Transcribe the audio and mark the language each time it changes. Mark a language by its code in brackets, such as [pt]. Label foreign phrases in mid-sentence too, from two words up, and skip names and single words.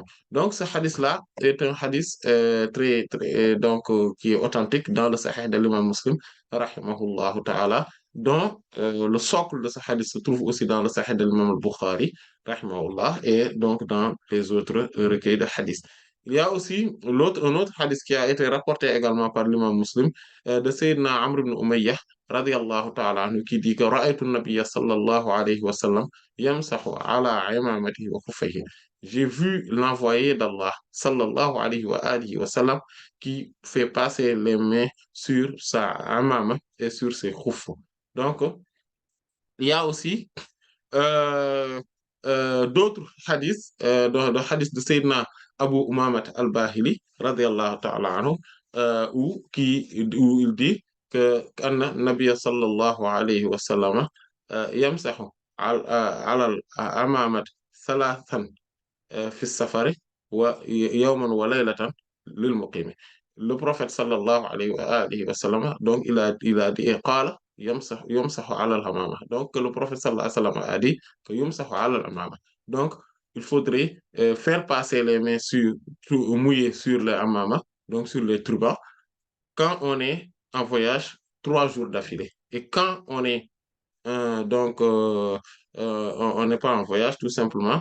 [fr] Donc, ce hadith-là est un hadith donc, qui est authentique dans le Sahih de l'imam Muslim, [ar] رحمه الله تعالى, [fr] dont le socle de ce hadith se trouve aussi dans le Sahih de l'imam al-Bukhari, rahimahullah, et donc dans les autres recueils de hadith. Il y a aussi un autre hadith qui a été rapporté également par l'imam Muslim de Sayyidina Amr ibn Umayyah [ar] رضي الله تعالى عنه [fr] qui dit que [ar] رأيت النبي صلى الله عليه وسلم يمسح على عمامته وخفيه. [fr] J'ai vu l'envoyé d'Allah [ar] صلى الله عليه وآله وسلم [fr] qui fait passer les mains sur sa amama et sur ses khoufs. Donc, il y a aussi euh, d'autres hadiths, de hadiths de Sayyidina Abu Umamat al-Bahili, [ar] رضي الله تعالى عنه, [fr] où il dit que [ar] أن النبي صلى الله عليه وسلم يمسح على العمامة ثلاثا في سفر ويوما وليلة للمقيم. [fr] Le prophète [ar] صلى الله عليه وآله وسلم, [fr] donc il a dit, et [ar] قال يمسح على العمامة. [fr] Donc le prophète [ar] صلى الله عليه وسلم [fr] a dit que [ar] يمسح على العمامة. [fr] Donc il faudrait faire passer les mains mouillées sur les hamama, donc sur les turbans, quand on est en voyage 3 jours d'affilée. Et quand on est donc, on n'est pas en voyage, tout simplement.